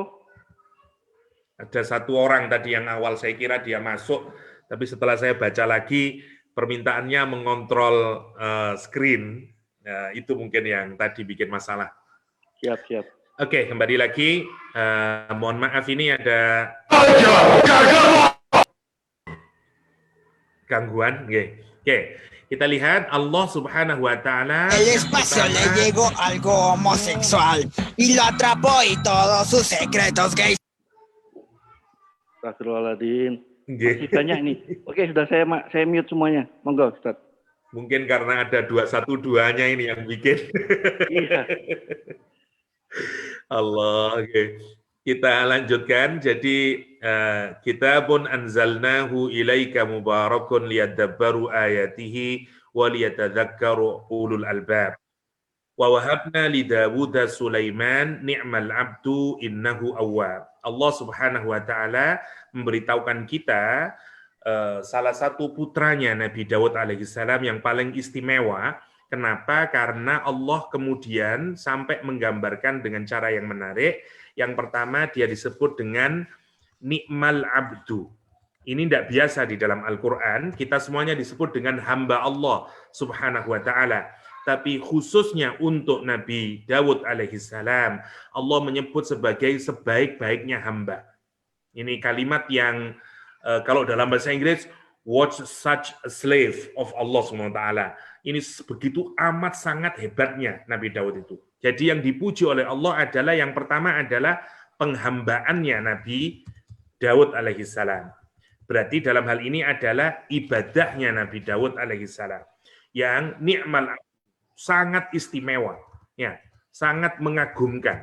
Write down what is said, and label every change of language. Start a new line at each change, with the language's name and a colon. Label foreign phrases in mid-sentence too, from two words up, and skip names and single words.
Indonesian: Ada satu orang tadi yang awal saya kira dia masuk, tapi setelah saya baca lagi permintaannya mengontrol screen, itu mungkin yang tadi bikin masalah. Siap. Oke, kembali lagi. Mohon maaf ini ada gangguan. Oke. Kita lihat
Arabic: الله سبحانه وتعالى.
Spanish: El espacio le llegó algo homosexual y lo atrapó y todos sus secretos gays.
Arabic: Astagfirullahaladzim.
Indonesian: Masih banyak ini. Oke, sudah saya mute semuanya. Monggo, Ustaz. Mungkin karena ada 212-nya ini yang bikin. Iya. Allah, oke. Kita lanjutkan.
Arabic: Jadi كتاب أنزلناه إليك مبارك ليدبروا آياته وليتذكر أولو الألباب. ووهبنا لداوود سليمان نعم العبد إنه أواب. الله سبحانه وتعالى
Indonesian: memberitahukan kita salah satu putranya Nabi Daud alaihissalam yang paling istimewa. Kenapa? Karena Allah kemudian sampai menggambarkan dengan cara yang menarik. Yang pertama dia disebut dengan
Arabic: نعم العبد.
Indonesian: Ini tidak biasa di dalam Al-Quran. Kita semuanya disebut dengan
Arabic: hamba الله سبحانه وتعالى.
Indonesian: Tapi khususnya untuk Nabi Daud alaihissalam, Allah menyebut sebagai sebaik-baiknya hamba. Ini kalimat yang kalau dalam bahasa Inggris,
English: what such a slave of
Arabic: الله سبحانه وتعالى.
Indonesian: Ini begitu amat sangat hebatnya Nabi Daud itu. Jadi yang dipuji oleh Allah adalah yang pertama adalah penghambaannya Nabi Daud alaihissalam. Berarti dalam hal ini adalah ibadahnya Nabi Daud alaihissalam yang ni'mal, sangat istimewa, ya, sangat mengagumkan.